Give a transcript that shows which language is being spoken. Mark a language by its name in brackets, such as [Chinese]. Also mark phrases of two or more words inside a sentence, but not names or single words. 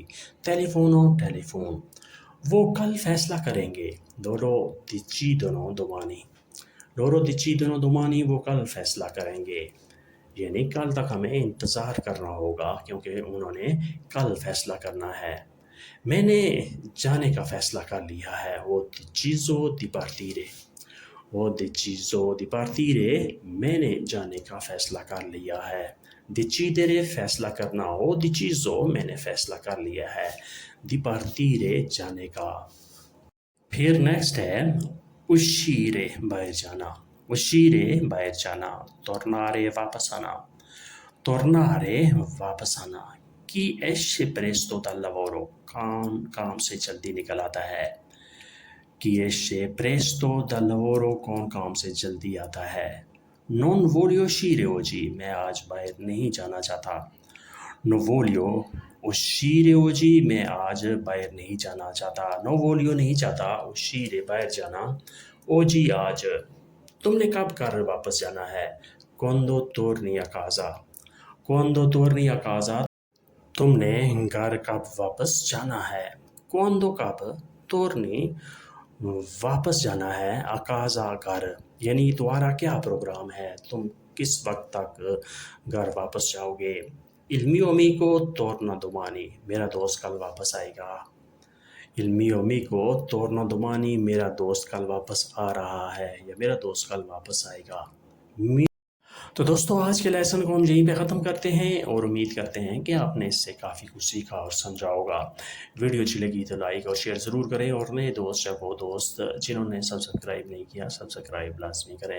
[Urdu] ٹیلیفونو ٹیلی فون، وہ کل فیصلہ کریں گے، [Italian] لورو decidono domani، لورو decidono domani، [Urdu] وہ کل فیصلہ کریں گے، یعنی کل تک ہمیں انتظار کرنا ہوگا کیونکہ انہوں نے کل فیصلہ کرنا ہے۔ میں نے جانے کا فیصلہ کر لیا ہے، وہ [Italian] deciso di partire، [Urdu] وہ [Italian] deciso di partire، [Urdu] میں نے جانے کا فیصلہ کر لیا ہے۔ decidere فیصلہ کرنا، وہ deciso میں نے فیصلہ کر لیا ہے، [Italian] di partire [Urdu] جانے کا۔ پھر نیکسٹ ہے uscire باہر جانا، uscire باہر جانا، tornare واپس آنا، tornare واپس آنا۔ [Italian] chi esce presto dal lavoro، [Urdu] کام سے جلدی نکل آتا ہے، [Italian] chi esce presto dal lavoro، [Urdu] کون کام سے جلدی آتا ہے۔ [Italian] non voglio uscire oggi، [Urdu] میں آج باہر نہیں جانا چاہتا، [Italian] non voglio uscire oggi، [Urdu] میں آج باہر نہیں جانا چاہتا، [Italian] non voglio [Urdu] نہیں چاہتا، uscire باہر جانا، oggi آج۔ تم نے کب گھر واپس جانا ہے، [Italian] quando torni a casa، quando torni a casa، [Urdu] تم نے گھر کب واپس جانا ہے، quando کب، torni واپس جانا ہے، [Italian] a casa [Urdu] گھر، یعنی تمہارا کیا پروگرام ہے، تم کس وقت تک گھر واپس جاؤ گے۔ [Italian] il mio amico torna domani، [Urdu] میرا دوست کل واپس آئے گا، [Italian] il mio amico torna domani، [Urdu] میرا دوست کل واپس آ رہا ہے یا میرا دوست کل واپس آئے گا۔ تو دوستو آج کے لیسن کو ہم یہیں پہ ختم کرتے ہیں اور امید کرتے ہیں کہ آپ نے اس سے کافی کچھ سیکھا اور سمجھا ہوگا۔ ویڈیو اچھی لگی تو لائک اور شیئر ضرور کریں، اور نئے دوست یا وہ دوست جنہوں نے سبسکرائب نہیں کیا سبسکرائب لازمی کریں۔